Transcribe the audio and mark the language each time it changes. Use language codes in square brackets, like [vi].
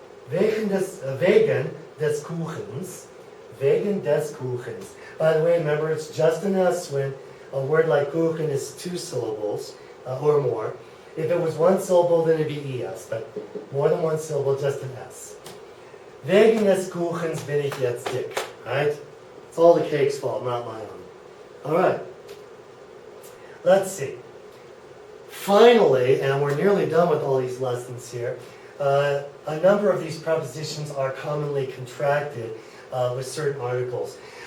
[de] Wegen des Kuchens. Wegen des Kuchens. [en] By the way, remember, it's just an S when a word like Kuchen is 2 syllables or more. If it was 1 syllable, then it'd be ES, but more than 1 syllable, just an S. [de] Wegen des Kuchens bin ich jetzt dick. [en] Right? It's all the cake's fault, not my own. Alright. Let's see. finally, and we're nearly done with all these lessons here, a number of these prepositions are commonly contracted with certain articles.